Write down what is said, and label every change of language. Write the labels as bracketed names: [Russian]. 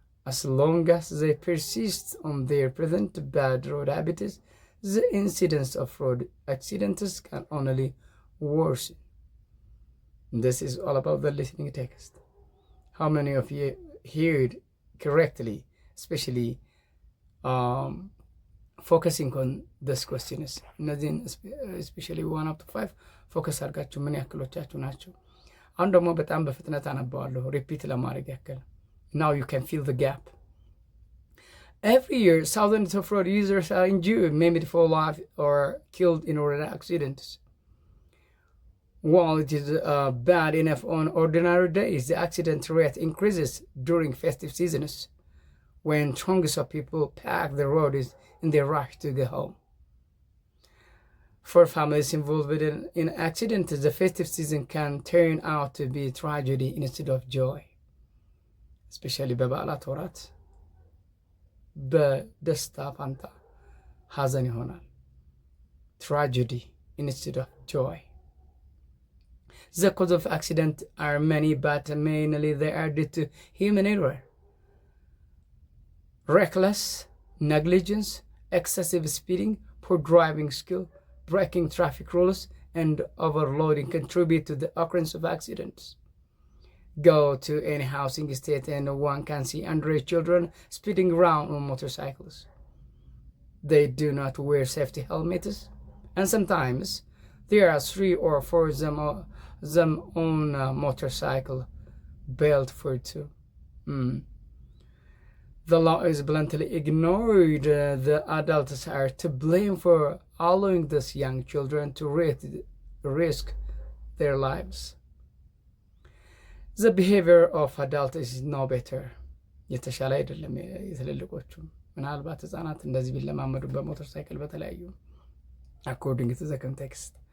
[English] As long as they persist on their present bad road habits, the incidence of road accidents can only worsen. This is all about the listening text. How many of you heard correctly, especially focusing on this questions? Especially 1 up to 5 [Amharic] ፎከስ አድርጋችሁ ምን ያክሎቻችሁ ናቸው? አሁን ደግሞ በጣም በፍጥነት አነባዋለሁ ሪፒት ለማድረግ ያክል። [English] Now you can fill the gap. Every year, thousands of road users are injured, maimed for life, or killed in road accidents. While it is bad enough on ordinary days, the accident rate increases during festive seasons, when chunks of people pack the roads in their rush to go home. For families involved in accidents, the festive season can turn out to be tragedy instead of joy. [Amharic] Especially በበዓላት ወራት በደስታ ፋንታ ሐዘን ይሆናል። [English] Tragedy instead of joy. The cause of accident are many, but mainly they are due to human error. Reckless, negligence, excessive speeding, poor driving skill, breaking traffic rules, and overloading contribute to the occurrence of accidents. Go to any housing estate and one can see underage children speeding around on motorcycles. They do not wear safety helmets, and sometimes there are 3 or 4 them on a motorcycle, belt for 2. The law is bluntly ignored. The adults are to blame for allowing these young children to risk their lives. The behavior of adults is no better. [Amharic] የተሻለ አይደለም። የትልልቆቹ ምናልባት ህፃናት እንደዚህ ቢለማመዱ በሞተር ሳይክል በተለያዩ [English] according to the context.